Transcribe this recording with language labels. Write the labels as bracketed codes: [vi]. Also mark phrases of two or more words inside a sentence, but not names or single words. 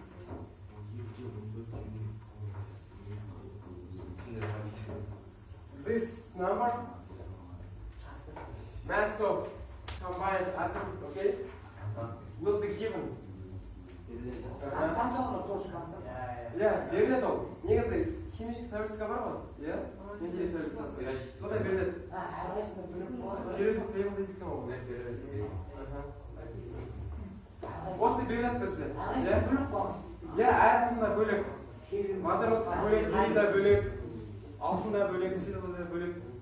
[en] This number, mass of combined atom, okay, will be given. Yeah, [kk] беріледі ол. Негізі химический таблицаға бар ғой, иә? Менделей таблицасы. Сода беріледі. Беріледі ол тейбл дейді екен ол. Осы беріледі бізде. Иә, атомда бөлек. Водород бөлек, гелий да бөлек, алтын да бөлек, силвер да бөлек.